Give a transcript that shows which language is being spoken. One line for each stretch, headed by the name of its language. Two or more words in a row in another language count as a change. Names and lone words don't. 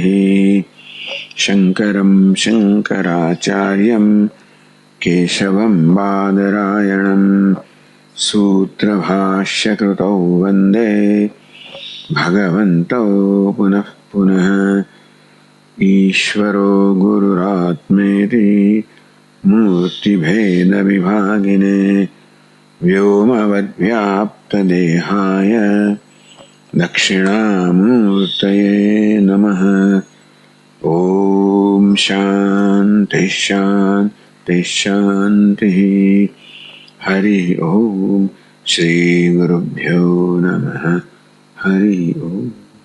Sanskrit: शङ्करं शङ्कराचार्यं केशवं बादरायणं सूत्रभाष्यकृतौ वन्दे भगवन्तौ पुनः पुनः. ईश्वरो गुरुरात्मेति मूर्तिभेद विभागिने व्योमवद्व्याप्तदेहाय दक्षिणामूर्तये नमः। ओम शांति शांति शांति। हरि ओम। श्री गुरुभ्यो नमः। हरि ओम।